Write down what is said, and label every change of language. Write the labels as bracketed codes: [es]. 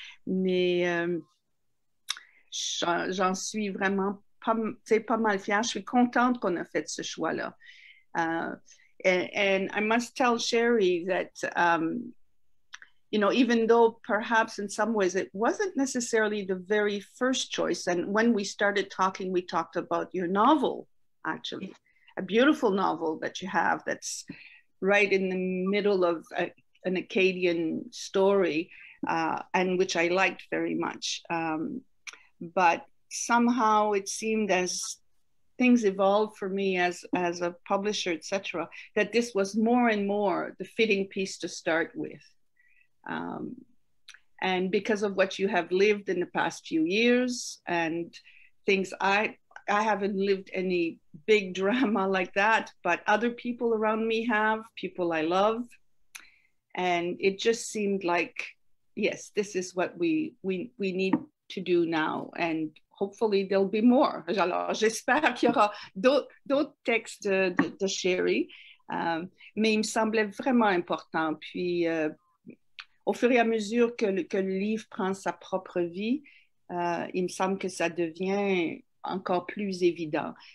[fr] Mais j'en suis vraiment pas mal fière. Je suis contente qu'on a fait ce choix-là. [en] And I must tell Sheree that you know, even though perhaps in some ways it wasn't necessarily the very first choice. And when we started talking, we talked about your novel, actually, a beautiful novel that you have that's right in the middle of an Acadian story, and which I liked very much. But somehow it seemed as things evolved for me as a publisher, etc., that this was more and more the fitting piece to start with. And because of what you have lived in the past few years and things, I haven't lived any big drama like that, but other people around me have, people I love. And it just seemed like, yes, this is what we need to do now. And hopefully there'll be more. [fr] Alors, j'espère qu'il y aura d'autres textes de Sheree, mais il me semblait vraiment important. Puis, au fur et à mesure que le livre prend sa propre vie, il me semble que ça devient encore plus évident.